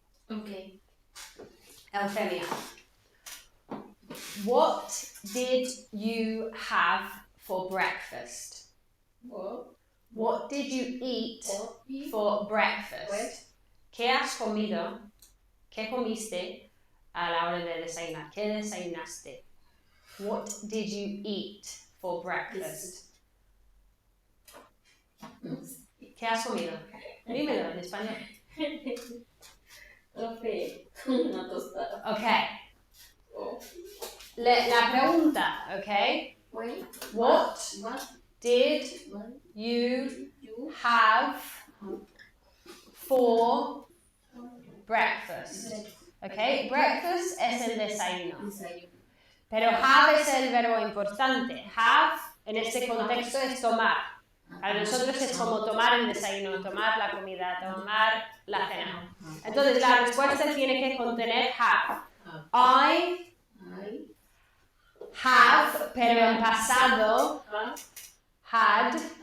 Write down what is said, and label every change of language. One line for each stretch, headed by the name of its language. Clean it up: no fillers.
English: Okay. Eufemia. What did you have for breakfast? What did you eat for breakfast?
Spanish: ¿Qué has comido? ¿Qué comiste a la hora de desayunar? ¿Qué desayunaste?
English: What did you eat for breakfast?
Spanish: ¿Qué has comido? Dímelo en español. Café, una tostada. Okay. La pregunta, okay?
English: What did you have for breakfast?
Spanish: Okay, breakfast es el desayuno. Pero have es el verbo importante. Have en este contexto es tomar. Para nosotros es como tomar el desayuno, tomar la comida, tomar la cena. Entonces la respuesta tiene que contener have. I have, pero en pasado, had.